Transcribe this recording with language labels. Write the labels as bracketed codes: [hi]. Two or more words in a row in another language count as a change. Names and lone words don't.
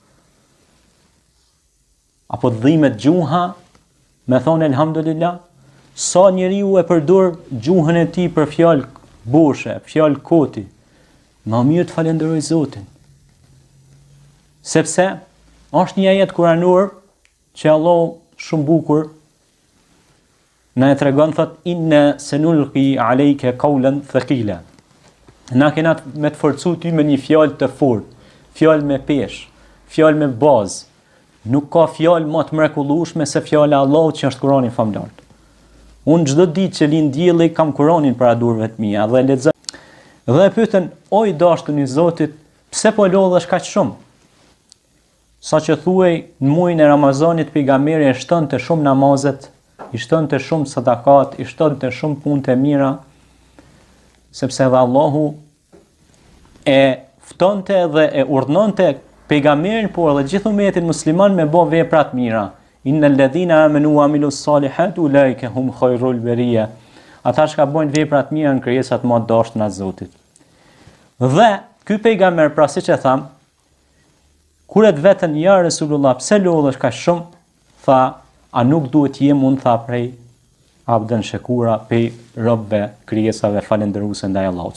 [sq] Apo dhimbet gjuha me thonë elhamdulillah, sa njeriu e përdor gjuhën e tij për fjalë boshe, fjalë koti, më mirë të falenderoj Zotin. Sepse është një ajet kuranor që Allah shumë bukur na e tregon, thot [ar] إنا سنلقي عليك قولا ثقيلا. [sq] Na kena me të forcu ty me një fjalë të fortë, fjalë me peshë, fjalë me bazë. Nuk ka fjalë më të mrekullueshme se fjala e Allahut që është Kurani famlar. Unë çdo ditë që lind dielli kam Kuranin para durëve të mia dhe lexoj. Dhe pyeten, o i dashur i Zotit, pse po lodhesh kaq shumë? Saqë thuaj në muajin e Ramazanit pejgamberi e shtonte shumë namazet, i shtonte shumë sadakat, i shtonte shumë punë të mira, sepse dhe Allahu e ftonte dhe e urdhënonte pejgamberin por edhe gjithë umetin musliman me bë vepra të mira. [ar] إن الذين آمنوا وعملوا الصالحات أولئك هم خير البرية. [sq] Ata që bojnë vepra të mira në krijesat më të dashura të Zotit. Dhe ky pejgamber, pra siç e tham, kur et veten ja Resulullah, pse lodhesh kaq shumë? Tha, a nuk duhet jem unë, tha, prej [ar] عبدا شكورا, [sq] pej robëve krijesave falëndëruese ndaj Allahut.